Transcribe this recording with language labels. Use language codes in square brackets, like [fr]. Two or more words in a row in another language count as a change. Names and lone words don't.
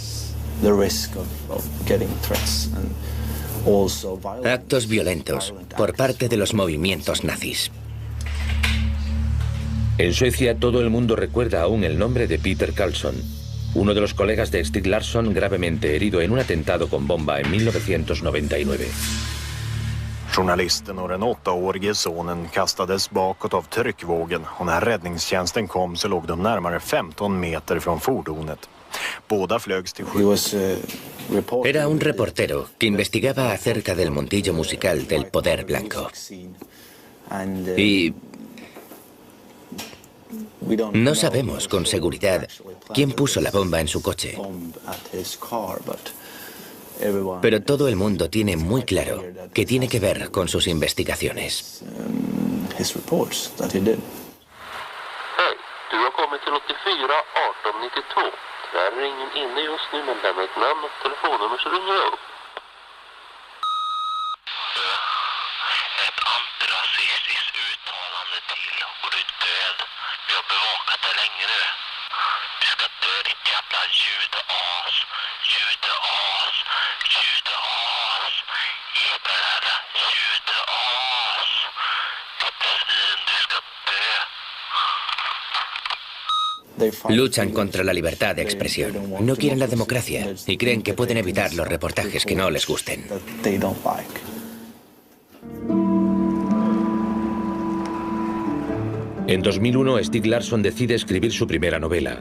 [es] Actos violentos por parte de los movimientos nazis. En Suecia todo el mundo recuerda aún el nombre de Peter Carlsson, uno de los colegas de Stieg Larsson gravemente herido en un atentado con bomba en 1999. [sv] Journalisten och den 8-årige sonen kastades bakåt av tryckvågen och när räddningstjänsten kom så låg de närmare 15 meter från fordonet. Båda flögs till sjukhus. [es] Era un reportero que investigaba acerca del mundillo musical del poder blanco. Y no sabemos con seguridad quién puso la bomba en su coche. Pero todo el mundo tiene muy claro que tiene que ver con sus investigaciones. [sv] Hej, du har kommit till 84 1892. Tyvärr är ingen inne just nu, men lämna ett namn och telefonnummer så ringer jag upp. Ett antirasistiskt uttalande till och du är död. Vi har bevakat det länge nu. Du ska dö ditt jävla judeas. Judeas. Judeas. Eberhärra. Judeas. Ditt svin, du ska dö. [es] Luchan contra la libertad de expresión. No quieren la democracia y creen que pueden evitar los reportajes que no les gusten. En 2001, Stieg Larsson decide escribir su primera novela.